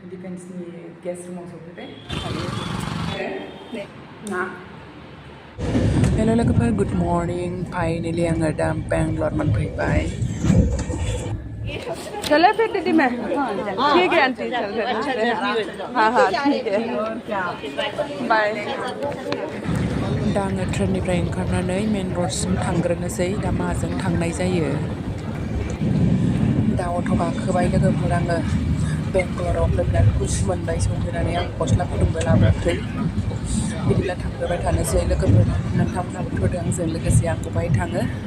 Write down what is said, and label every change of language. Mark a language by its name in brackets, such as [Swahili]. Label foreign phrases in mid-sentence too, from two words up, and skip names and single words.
[Bodo] डिफेन्सनि गेस्ट रुमाव सफैबाय ना हेलो लोगोफोर [English] good morning [Bodo] फाइनली आङो दा बेंगलर मोनफैबाय [Hindi] चलो फिर दीदी मैं ठीक है आंटी चल हाँ हाँ ठीक है बाय [Bodo] दा आङो ट्रेननिफ्राय ओंखारनानै मेन रडसिम थांग्रोनोसै दा माजों थांनाय जायो दा अट' गाखोबाय लोगोफोर आङो बेंगलराव बिराद गुसु मोनबाय सौफैनानै आं गस्ला गुदुंबो लाबोआखै बिदिब्ला थांबाय थानोसै लोगोफोर नोंथांमोनहाबो फैदो आंजों लोगोसे आं बबेहाय थाङो